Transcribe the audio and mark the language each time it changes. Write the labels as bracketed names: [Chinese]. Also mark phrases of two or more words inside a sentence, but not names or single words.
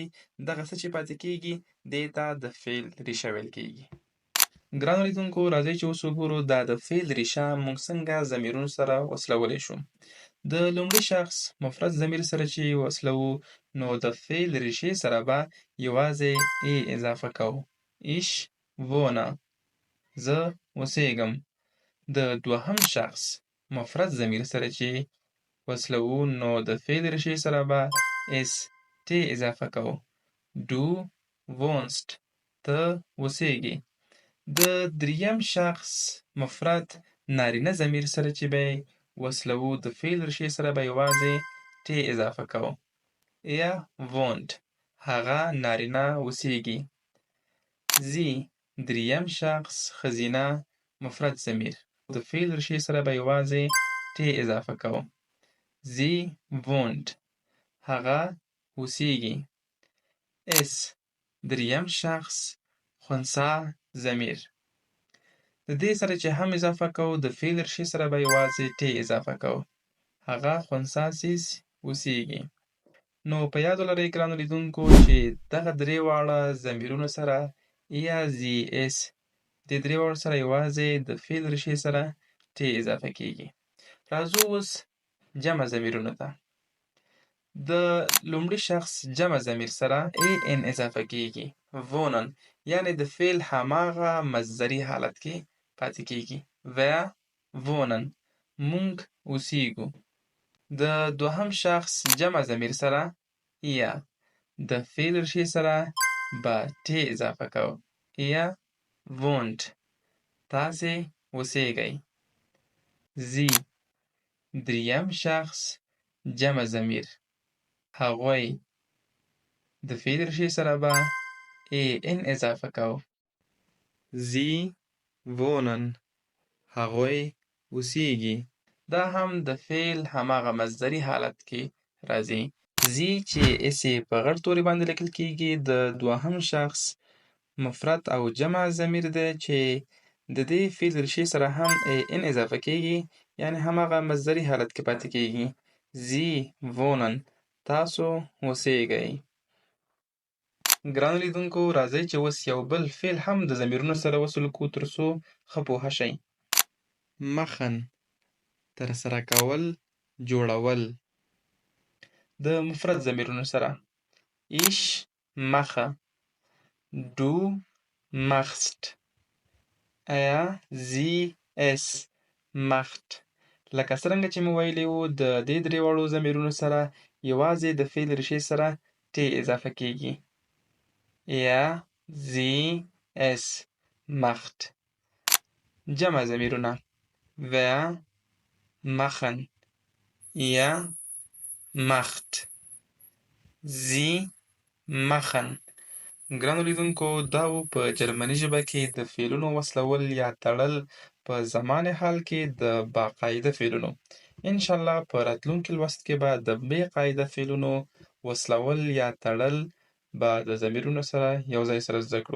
[Pashto] دغه څه چې پاتې کېږي دې ته د فعل ریشه ویل کېږي. ګرانو لیدونکو، راځئ چې اوس وګورو دا د فعل ریشه موږ څنګه ضمیرونو سره وصلولی شو. د لومړي شخص مفرد ضمیر سره چې وصلوو نو د فعل ریشې سره به یوازې اضافه کوو. [German] ich wohne، [Pashto] زه اوسېږم. د دوهم شخص مفرد ضمیر سره چې وصلوو نو د فعل ریشې سره به es اضافه کوو. [German] du wohnst، [Pashto] ته اوسېږې. د دریم شخص مفرد نارینه ضمیر سره چې به وصلوو د فعل ریشې سره به یوازې اضافه کوو. [German] er wohnt، [Pashto] هغه نارینه اوسېږي. sie، دریم شخص ښځینه مفرد ضمیر، د فعل ریشې سره به یوازې اضافه کوو. [German] sie wohnt، [Pashto] هغه اوسېږي. es، دریم شخص خنثی ضمیر، د دې سره چې هم اضافه کوو د فعل ریشې سره به یوازې اضافه کوو. هغه خنثی سیس اوسېږي. نو په یاد ولرئ ګرانو لیدونکو چې دغه درې واړه ضمیرونو سره یا [German] sie es [Pashto] د درې واړو سره یوازې د فعل ریشې سره اضافه کېږي. راځو اوس جمع ضمیرونو ته. د لومړي شخص جمع ضمیر سره ان اضافه کېږي. wohnen، یعنی د فعل هماغه مصدري حالت کې پاتې کېږي. [German] wir wohnen، [Pashto] مونږ اوسېږو. د دوهم شخص جمع ضمیر سره یا د فعل ریشې سره به اضافه کوو. [German] ihr wohnt، [Pashto] تاسې اوسېږئ. sie، دریم شخص جمع ضمیر، هغوی، د فعل ریشې سره به ان اضافه کوو. [German] sie wohnen، [Pashto] هغوی اوسېږي. دا هم د فعل هماغه مصدري حالت کې راځي. زی چې اس په غټ توري باندې لیکل کېږي د دوهم شخص مفرد او جمع ضمیر دی چې د دې فعل ریشې سره هم ان اضافه کېږي، یعنی هماغه مصدري حالت کې پاتې کېږي. [German] sie wohnen، [Pashto] تاسو اوسېږئ. ګرانو لیدونکو، راځئ چې اوس یو بل فعل هم د ضمیرونو سره وصل کړو تر څو ښه پوه شئ. machen، ترسره کول، جوړول. د مفرد ضمیرونو سره [German] ich mache، du machst، er sie es macht. [Pashto] لکه څرنګه چې مو ویلي وو د دې درې واړو ضمیرونو سره یوازې د فعل ریشې سره اضافه کېږي. [German] er sie es macht. [Pashto] جمع ضمیرونه [German] wir machen، ihr macht، sie machen. [Pashto] ګرانو لیدونکو، دا و په جرمني ژبه کې د فعلونو وصلول یا تړل په زمان حال کې د باقاعده فعلونو. انشاءالله په راتلونکي لوست کې به د بې قاعده فعلونو وصلول یا تړل به د ضمیرونو سره یو ځای سره زده کړو.